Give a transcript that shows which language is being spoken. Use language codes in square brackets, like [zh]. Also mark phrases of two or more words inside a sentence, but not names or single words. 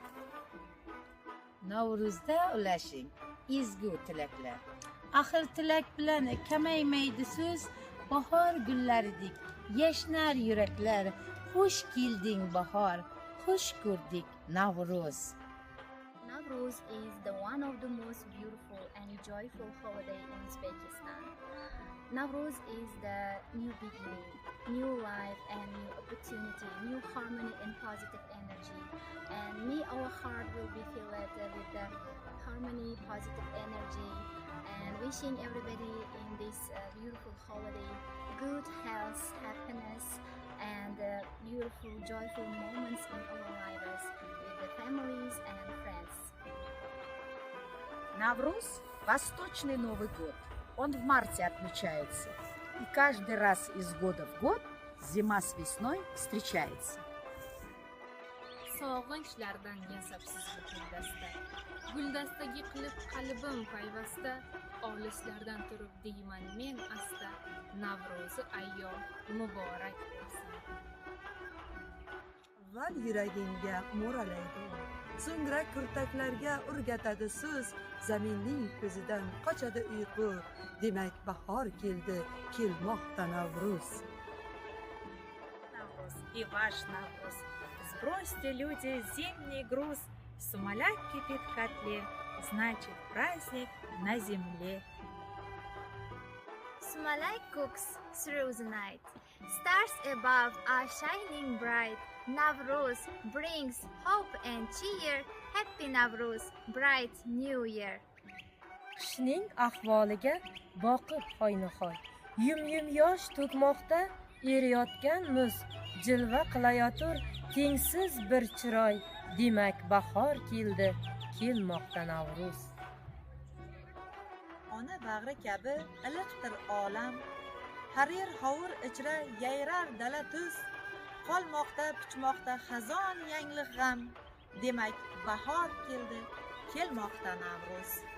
[uz] Navruzda ulashing ezgu tilaklar. Axir tilak bilan kamaymaydi so'z, bahor gullaridek yashnar yuraklar. Xush kelding bahor, xush ko'rdik Navro'z. [en] Navro'z is one of the most beautiful and joyful holiday in Uzbekistan. Navro'z is the new beginning, new life and new opportunity, new harmony and positive energy. And our heart will be filled with the harmony, positive energy, and wishing everybody in this beautiful holiday good health, happiness, and beautiful, joyful moments in our lives with the families and friends. [ru] Навруз – Восточный Новый год. Он в марте отмечается. И каждый раз из года в год зима с весной встречается. [uz] Sog'inchlardan yasab sizni guldasta, guldastaga qilib qalbim payvasta, olislardan turib deyman men asta, Navro'zi ayyom muborak bo'lsin. Avval yuragingga mo'ralaydi, so'ngra kurtaklarga o'rgatadi so'z, zaminning ko'zidan qochadi uyqu, demak bahor keldi, kelmoqda Navro'z. [ru] Навроз и ваш Навроз. Сбросьте, люди, зимний груз. Сумаляк кипит в котле, значит праздник на земле. [en] Sumalak cooks through the night. Stars above are shining bright. Navro'z brings hope and cheer. Happy Navro'z, bright new year. [uz] Qishning ahvoliga boqib hoynahoy, yum yosh to'kmoqda eriyotgan muz, jilva qilayotur tengsiz bir chiroy, demak bahor keldi, kelmoqda Navro'z. Ona bag'ri kabi iliqdir olam, harir hovur ichra yayrar dala tuz, qolmoqda pichmoqda xazon yangli g'am, demak bahor keldi, kelmoqda Navro'z.